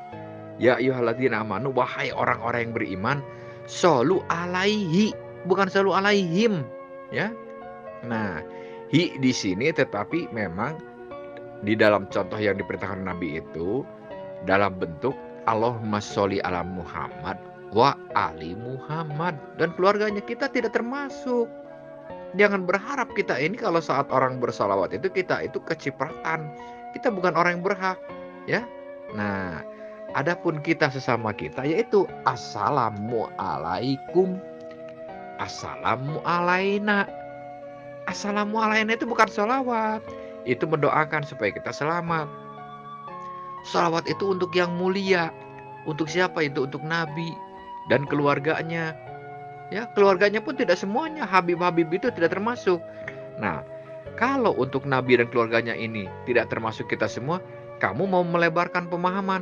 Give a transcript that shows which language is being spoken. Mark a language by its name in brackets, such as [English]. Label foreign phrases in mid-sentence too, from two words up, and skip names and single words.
[Arabic] Ya ayyuhalladzina amanu, [Indonesian] wahai orang-orang yang beriman, [Arabic] shollu alaihi, bukan shollu alaihim, ya. [Indonesian] Nah, hi di sini tetapi memang di dalam contoh yang diperintahkan Nabi itu dalam bentuk [Arabic] Allahumma sholli ala Muhammad wa ali Muhammad, [Indonesian] dan keluarganya kita tidak termasuk. Jangan berharap kita ini kalau saat orang bersalawat itu kita itu kecipratan. Kita bukan orang yang berhak, ya. Nah, adapun kita sesama kita yaitu assalamualaikum, [Arabic] assalamu alaina. Assalamu alaina [Indonesian] itu bukan sholawat, itu mendoakan supaya kita selamat. Sholawat itu untuk yang mulia. Untuk siapa itu? Untuk Nabi dan keluarganya. Ya, keluarganya pun tidak semuanya, Habib-habib itu tidak termasuk. Nah, kalau untuk Nabi dan keluarganya ini tidak termasuk kita semua, kamu mau melebarkan pemahaman.